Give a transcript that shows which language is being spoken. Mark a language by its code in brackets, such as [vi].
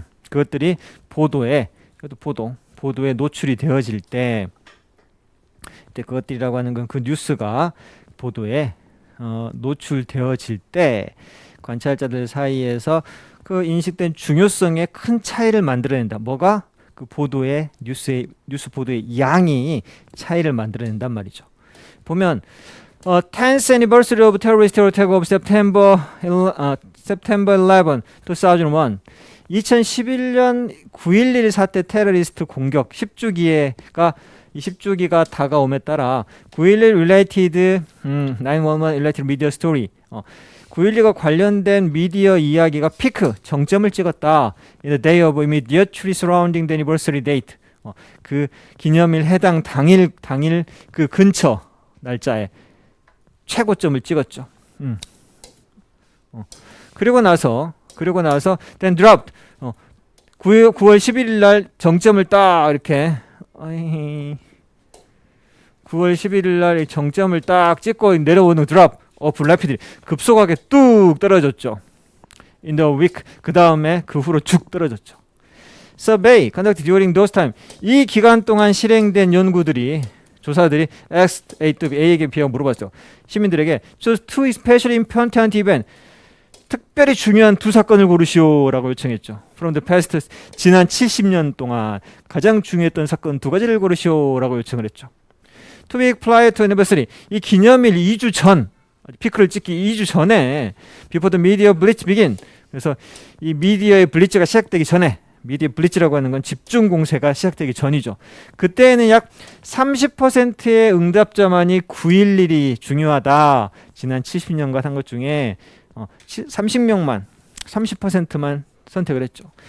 [ko] 그것들이 보도에 노출이 되어질 때 그것들이라고 하는 건 그 뉴스가 보도에 노출되어질 때 관찰자들 사이에서 그 인식된 중요성에 큰 차이를 만들어낸다. 뭐가? 그 보도의 뉴스 보도의 양이 차이를 만들어낸단 말이죠. 보면 [en] 10th anniversary of terrorist attack of September 11, 2001. [ko] 2011년 9.11 사태 테러리스트 공격 10주기가 다가옴에 따라 [en] 9.11 related 911 related media story [ko] 9.12가 관련된 미디어 이야기가 피크, 정점을 찍었다. [en] In the day of immediately surrounding the anniversary date. [ko] 그 기념일 해당 당일 그 근처 날짜에 최고점을 찍었죠. 그리고 나서 [en] then dropped. [ko] 9월 11일 날 정점을 딱 이렇게 9월 11일 날 정점을 딱 찍고 내려오는 drop. rapidly 급속하게 뚝 떨어졌죠. [en] In the week [ko] 그 다음에 그 후로 쭉 떨어졌죠. [en] survey conducted during those time. [ko] 이 기간 동안 실행된 연구들이 조사들이 [en] asked A to B, [ko] A에게 B하고 물어봤죠. 시민들에게 [en] choose two especially important event. [ko] 특별히 중요한 두 사건을 고르시오라고 요청했죠. [en] From the past, [ko] 지난 70년 동안 가장 중요했던 사건 두 가지를 고르시오라고 요청을 했죠. [en] To be prior to anniversary, [ko] 이 기념일 2주 전, 피크를 찍기 2주 전에 [en] before the media blitz begin. [ko] 그래서 이 미디어의 블리츠가 시작되기 전에, 미디어 블리츠라고 하는 건 집중 공세가 시작되기 전이죠. 그때는 약 30%의 응답자만이 9.11이 중요하다. 지난 70년간 한 것 중에 30명만, 30%만 선택을 했죠.